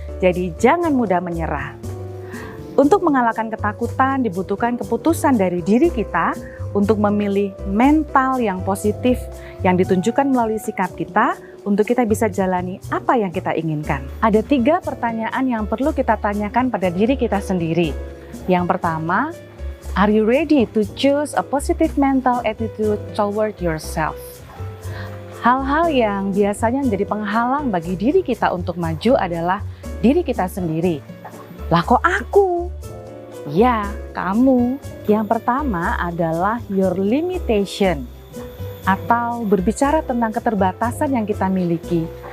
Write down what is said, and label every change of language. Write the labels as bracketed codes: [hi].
[id] Jadi jangan mudah menyerah. Untuk mengalahkan ketakutan dibutuhkan keputusan dari diri kita untuk memilih mental yang positif yang ditunjukkan melalui sikap kita untuk kita bisa jalani apa yang kita inginkan. Ada 3 pertanyaan yang perlu kita tanyakan pada diri kita sendiri. Yang pertama, [en] are you ready to choose a positive mental attitude toward yourself? [id] Hal-hal yang biasanya menjadi penghalang bagi diri kita untuk maju adalah diri kita sendiri. Lah kok aku? Ya, kamu. Yang pertama adalah [en] your limitation, [id] atau berbicara tentang keterbatasan yang kita miliki.